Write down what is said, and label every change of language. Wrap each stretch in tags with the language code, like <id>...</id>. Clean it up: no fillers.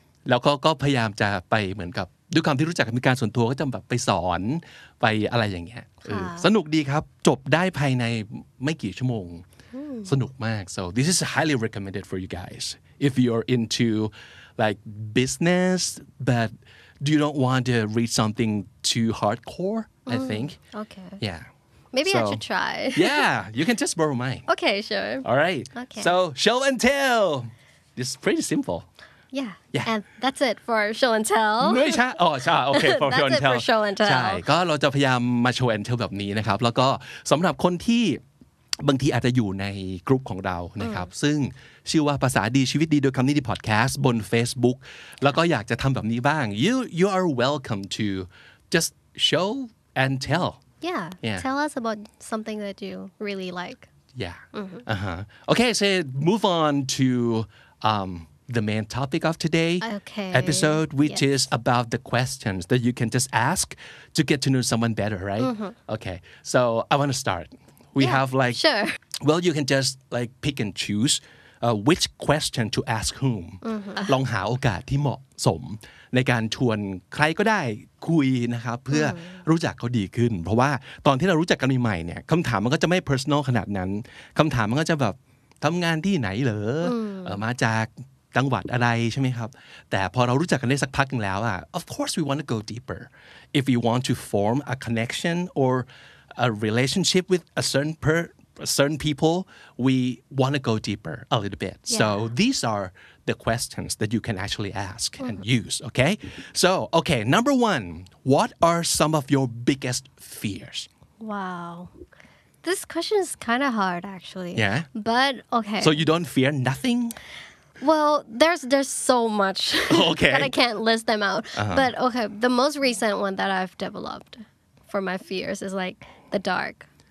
<th>แล้วก็พยายามจะไปเหมือนกับด้วยความที่รู้จักกันมีการส่วนตัวก็จะแบบไปสอนไปอะไรอย่างเงี้ยสนุกดีครับจบได้ภายในไม่กี่ชั่วโมงสนุกมาก</th> <en>so this is highly recommended for you guys if you're into like business but you don't want to read something too hardcore I think okay yeah maybe I should try yeah you can just borrow mine okay sure all right okay. so show and tell this is pretty simple Yeah. And that's it for show and tell</en> <th>ไม่ใช่ใช่โอเค</th> <en>for show and That's it tell for show and tell</en> <th>ใช่ก็เราจะพยายามมา show and tell แบบนี้นะครับแล้วก็สำหรับคนที่บางทีอาจจะอยู่ในกลุ่มของเรานะครับซึ่งชื่อว่าภาษาดีชีวิตดีโดยคำนี้ดีพอดแคสต์บน Facebook แล้วก็อยากจะทำแบบนี้บ้าง</th> <en>you are welcome to just show and tell yeah tell us about something that you really like Yeah. Okay, so move on to the main topic of today Okay. episode, which Yes. is about the questions that you can just ask to get to know someone better, right? Okay, so I want to start. We Yeah, have like, sure. well, you can just like pick and choose which question to ask whom</en> <th>ลองหาโอกาสที่เหมาะสมในการชวนใครก็ได้คุยนะครับเพื่อรู้จักเขาดีขึ้น เพราะว่าตอนที่เรารู้จักกันใหม่ๆเนี่ยคำถามมันก็จะไม่ personal ขนาดนั้นคำถามมันก็จะแบบทำงานที่ไหนเหรอ มาจากจังหวัดอะไรใช่ไหมครับแต่พอเรารู้จักกันได้สักพักนึงแล้วอ่ะ</th> <en>of course we want to go deeper if we want to form a connection or a relationship with a certain people we want to go deeper a little bit so these are the questions that you can actually ask and use okay so okay number one what are some of your biggest fears Wow. This question is kind of hard actually. Yeah? But okay. so you don't fear nothing Well, there's so much Okay. that I can't list them out. But okay, the most recent one that I've developed for my fears is like the dark.</en>